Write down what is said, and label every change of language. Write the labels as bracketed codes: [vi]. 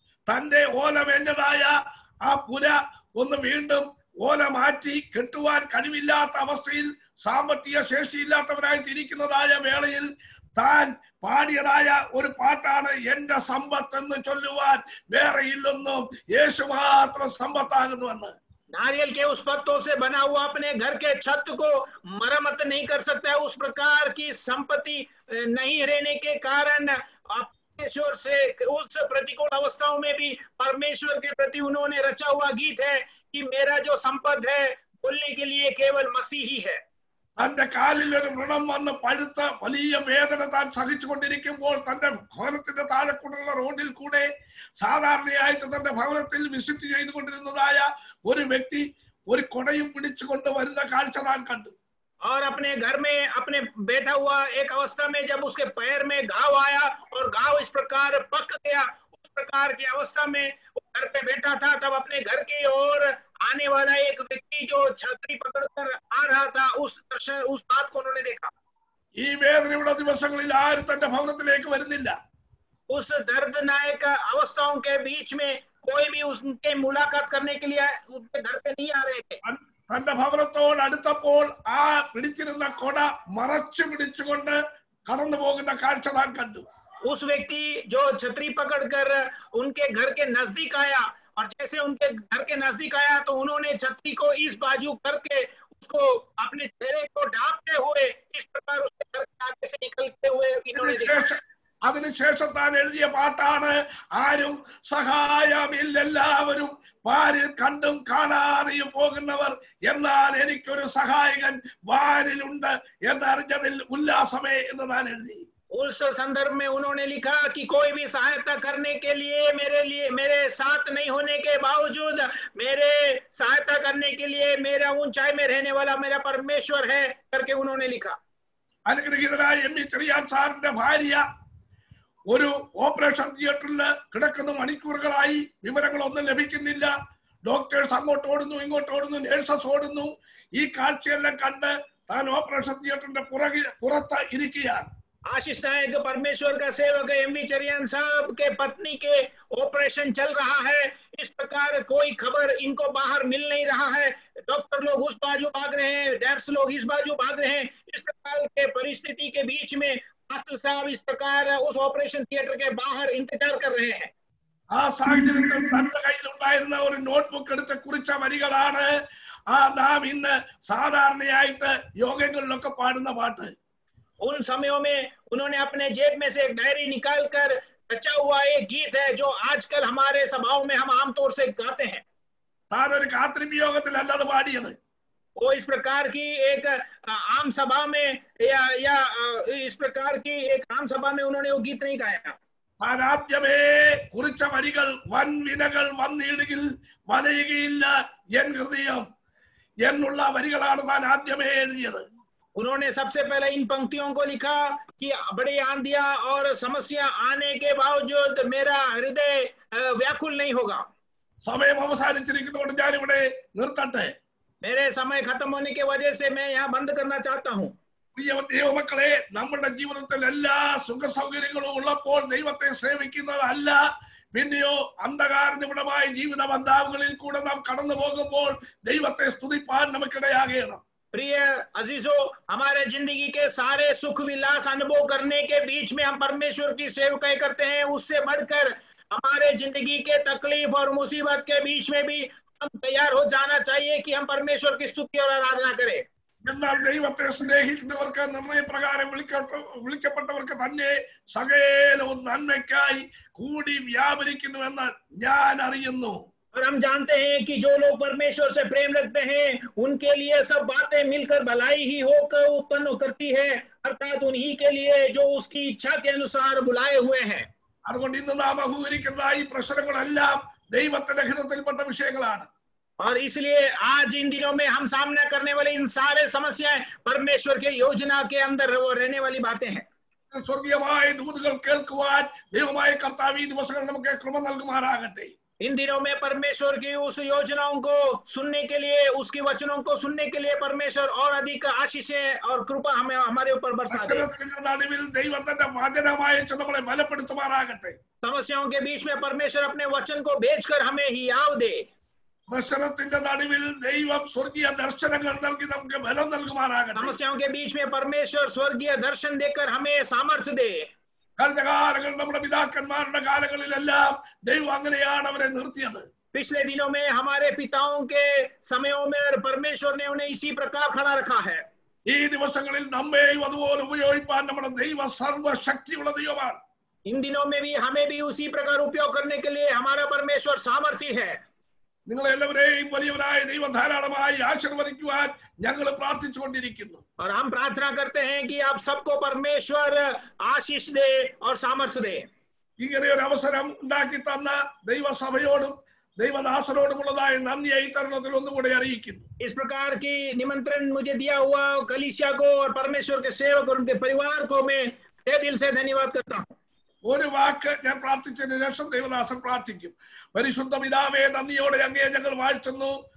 [ml] തന്റെ ഓല വേണ്ടതായ ആ പുര ഒന്ന് വീണ്ടും ഓല മാറ്റി കെട്ടുവാൻ കഴിവില്ലാത്ത അവസ്ഥയിൽ സാമ്പത്തിക ശേഷിയില്ലാത്തവരായിട്ട് ഇരിക്കുന്നതായ വേളയിൽ താൻ പാടിയതായ ഒരു പാട്ടാണ് എന്റെ സമ്പത്ത് എന്ന് ചൊല്ലുവാൻ വേറെ ഇല്ലൊന്നും യേശു മാത്രം സമ്പത്താകുന്നുവെന്ന്. [hi] नारियल के उस पत्तों से बना हुआ अपने घर के छत को मरम्मत नहीं कर सकता है. उस प्रकार की संपत्ति नहीं रहने के कारण परमेश्वर से उस प्रतिकूल अवस्थाओं में भी परमेश्वर के प्रति उन्होंने रचा हुआ गीत है कि मेरा जो संपद है बोलने के लिए केवल मसीह ही है. [ml] തന്റെ കാലിൽ ഒരു വ്രണം വന്ന് പഴുത്ത വലിയ വേദന താൻ സഹിച്ചുകൊണ്ടിരിക്കുമ്പോൾ തന്റെ ഭവനത്തിന്റെ താഴെക്കൂടുള്ള റോഡിൽ കൂടെ സാധാരണയായിട്ട് തന്റെ ഭവനത്തിൽ വിസിറ്റ് ചെയ്തുകൊണ്ടിരുന്നതായ ഒരു വ്യക്തി ഒരു കൊടയും പിടിച്ചുകൊണ്ട് വരുന്ന കാഴ്ച താൻ കണ്ടു. [hi] और अपने घर में अपने बैठा हुआ एक अवस्था में जब उसके पैर में घाव आया और घाव इस प्रकार पक गया उस प्रकार की अवस्था में वो घर पे बैठा था तब अपने घर की ओर आने वाला एक व्यक्ति जो छतरी पकड़कर आ रहा था उस बात को उन्होंने देखा. [ml] ഈ വേദനയുടെ ദിവസങ്ങളിൽ ആരും തന്റെ ഭവനത്തിലേക്ക് വരുന്നില്ല. [hi] उस दर्दनायक अवस्थाओं के बीच में कोई भी उनके मुलाकात करने के लिए उनके घर पे नहीं आ रहे थे. [ml] തന്റെ ഭവനത്തോട് അടുത്തപ്പോൾ ആ പിടിച്ചിരുന്ന കൊട മറച്ചു പിടിച്ചുകൊണ്ട് കടന്നു പോകുന്ന കാഴ്ച താൻ കണ്ടു. [hi] उस व्यक्ति जो छतरी पकड़कर उनके घर के नजदीक आया और जैसे उनके घर के नजदीक आया तो उन्होंने छतरी को इस बाजू करके उसको अपने चेहरे को ढांपते हुए इस प्रकार उसके घर के आगे से निकलते हुए इन्होंने देखा. [ml] അതിനുശേഷം താൻ എഴുതിയ പാട്ടാണ് ആരും സഹായമില്ലെല്ലാവരും വാരിൽ കണ്ടും കാണാതെയും പോകുന്നവർ എന്നാൽ എനിക്കൊരു സഹായകൻ വാരിലുണ്ട് എന്നറിഞ്ഞതിൽ ഉല്ലാസമേ എന്ന് താൻ എഴുതി. [hi] उस संदर्भ में उन्होंने लिखा कि कोई भी सहायता करने के लिए मेरे साथ नहीं होने के बावजूद मेरे सहायता करने के लिए मेरा ऊंचाई में रहने वाला मेरा परमेश्वर है करके उन्होंने लिखा. [ml] അനുഗ്രഹീതനായ എം.ഇ. ചെറിയാൻ സാറിന്റെ ഭാര്യ ഒരു ഓപ്പറേഷൻ തിയേറ്ററിൽ കിടക്കുന്ന മണിക്കൂറുകളായി വിവരങ്ങളൊന്നും ലഭിക്കുന്നില്ല. ഡോക്ടേഴ്സ് അങ്ങോട്ട് ഓടുന്നു ഇങ്ങോട്ട് ഓടുന്നു, നേഴ്സസ് ഓടുന്നു. ഈ കാഴ്ചയെല്ലാം കണ്ട് താൻ ഓപ്പറേഷൻ തിയേറ്ററിന്റെ പുറത്ത് ഇരിക്കുകയാണ്. [hi] आशीष नायक परमेश्वर का सेवक एम.वी. चरियान साहब के पत्नी के ऑपरेशन चल रहा है. इस प्रकार कोई खबर इनको बाहर मिल नहीं रहा है. डॉक्टर लोग उस बाजू भाग रहे हैं, नर्स लोग इस बाजू भाग रहे हैं. इस प्रकार के परिस्थिति के बीच में मास्टर साहब इस प्रकार उस ऑपरेशन थिएटर के बाहर इंतजार कर रहे हैं. [ml] ആ സാഹചര്യത്തിൽ തന്റെ കയ്യിലുണ്ടായിരുന്ന ഒരു നോട്ട്ബുക്ക് എടുത്ത് കുറിച്ച വരികളാണ് നാം ഇന്ന് സാധാരണയായിട്ട് യോഗങ്ങളിലൊക്കെ പാടുന്ന പാട്ട്. [hi] उन समयों में उन्होंने अपने जेब में से एक डायरी निकालकर रचा हुआ एक गीत है जो आजकल हमारे सभाओं में हम आमतौर से गाते हैं. [ml] താൻ ഒരു കാത്തിരിപ്പ് യോഗത്തിലല്ല അത് പാടിയത്. [hi] वो इस प्रकार की एक आम सभा में या इस प्रकार की एक आम सभा में उन्होंने वो गीत नहीं गाया. [ml] താൻ ആദ്യമേ കുറിച്ച വരികൾ വൻ വിനകൾ വന്നിടുകിൽ വലയുകയില്ല എൻ ഹൃദയം എന്നുള്ള വരികളാണ് താൻ ആദ്യമേ എഴുതിയത്. [hi] उन्होंने सबसे पहले इन पंक्तियों को लिखा कि बड़ी आंधियां और समस्या आने के बावजूद मेरा हृदय व्याकुल नहीं होगा. [ml] സമയം അവസാനിച്ചിരിക്കുന്നതുകൊണ്ട് ഞാൻ ഇവിടെ നിർത്തട്ടെ. [hi] मेरे समय खत्म होने की वजह से मैं यहाँ बंद करना चाहता हूँ. [ml] പ്രിയ ദൈവമക്കളെ, നമ്മുടെ ജീവിതത്തിൽ എല്ലാ സുഖ സൗകര്യങ്ങളും ഉള്ളപ്പോൾ ദൈവത്തെ സേവിക്കുന്നതല്ല, പിന്നെയോ അന്ധകാര നിമിടമായ ജീവിത ബന്ധാവുകളിൽ കൂടെ നാം കടന്നു പോകുമ്പോൾ ദൈവത്തെ സ്തുതിപ്പാൻ നമുക്കിടയാകണം. [hi] प्रिय अजीजों, हमारे जिंदगी के सारे सुख विलास अनुभव करने के बीच में हम परमेश्वर की सेवकाई करते हैं. उससे बढ़कर हमारे जिंदगी के तकलीफ और मुसीबत के बीच में भी हम तैयार हो जाना चाहिए कि हम परमेश्वर की स्तुति और आराधना करें. [ml] എന്നാൽ ദൈവത്തെ സ്നേഹിക്കുന്നവർക്ക് നിർണയപ്രകാരം വിളിക്കപ്പെട്ടവർക്ക് തന്നെ സകലവും നന്മയ്ക്കായി കൂടി വ്യാപരിക്കുന്നുവെന്ന് ഞാൻ അറിയുന്നു. [hi] और हम जानते हैं कि जो लोग परमेश्वर से प्रेम रखते हैं उनके लिए सब बातें मिलकर भलाई ही होकर उत्पन्न करती है, अर्थात उन्हीं के लिए जो उसकी इच्छा के अनुसार बुलाए हुए हैं. [ml] അതുകൊണ്ട് ഇന്ന് നാം അഭിമുഖീകരിക്കുന്ന ഈ പ്രശ്നങ്ങളെല്ലാം ദൈവത്തിന്റെ ഹിതത്തിൽപ്പെട്ട വിഷയങ്ങളാണ്. [hi] और इसलिए आज इन दिनों में हम सामना करने वाले इन सारे समस्याएं परमेश्वर के योजना के अंदर वो रहने वाली बातें हैं. [ml] സ്വർഗീയമായ ദൂതുകൾ കേൾക്കുവാൻ ദൈവമായ കർത്താവ് ഈ ദിവസങ്ങൾ നമുക്ക് കൃപ നൽകുമാറാകട്ടെ. [hi] इन दिनों में परमेश्वर की उस योजनाओं को सुनने के लिए, उसकी वचनों को सुनने के लिए परमेश्वर और अधिक आशीषें और कृपा हमें हमारे ऊपर बरसा दे. [ml] നടുവിൽ ദൈവത്തിന്റെ വചനമായ നമ്മളെ ബലപ്പെടുത്തുമാറാകട്ടെ. [hi] समस्याओं के बीच में परमेश्वर अपने वचन को भेजकर हमें हियाव दे. [ml] പ്രശ്നത്തിന്റെ നടുവിൽ ദൈവം സ്വർഗീയ ദർശനങ്ങൾ നൽകി നമുക്ക് ബലം നൽകുമാറാകട്ടെ. [hi] समस्याओं के बीच में परमेश्वर स्वर्गीय दर्शन देकर हमें सामर्थ्य दे. [ml] കഴിഞ്ഞ കാലങ്ങളിൽ നമ്മുടെ പിതാക്കന്മാരുടെ കാലങ്ങളിലെല്ലാം ദൈവം അങ്ങനെയാണ് അവരെ നിർത്തിയത്. [hi] पिछले दिनों में हमारे पिताओं के समयों में परमेश्वर ने उन्हें इसी प्रकार खड़ा रखा है. [ml] ഈ ദിവസങ്ങളിൽ നമ്മെയും അതുപോലെ ഉപയോഗിക്കാൻ നമ്മുടെ ദൈവ സർവശക്തിയുള്ള ദൈവമാണ്. [hi] इन दिनों में भी हमें भी उसी प्रकार उपयोग करने के लिए हमारा परमेश्वर सामर्थ्य है. [ml] നിങ്ങളെല്ലാവരെയും വലിയവനായ ദൈവം ധാരാളമായി ആശീർവദിക്കുവാൻ ഞങ്ങൾ പ്രാർത്ഥിച്ചുകൊണ്ടിരിക്കുന്നു. [hi] और हम प्रार्थना करते हैं कि आप सबको परमेश्वर आशीष दे और सामर्थ्य दे. [ml] ഇങ്ങനെ ഒരു അവസരം ഉണ്ടാക്കി തന്ന ദൈവസഭയോടും ദൈവദാസനോടുമുള്ളതായ നന്ദി ഈ തരുണത്തിൽ ഒന്നുകൂടെ അറിയിക്കുന്നു. [hi] इस प्रकार की निमंत्रण मुझे दिया हुआ कलीसिया को और परमेश्वर के सेवक और उनके परिवार को मैं तहे दिल से धन्यवाद करता हूँ. [ml] ഒരു വാക്ക് ഞാൻ പ്രാർത്ഥിച്ചതിന് ശേഷം ദൈവദാസൻ പ്രാർത്ഥിക്കും. പരിശുദ്ധ പിതാവേ, നന്ദിയോടെ അങ്ങയെ ഞങ്ങൾ വാഴ്ത്തുന്നു.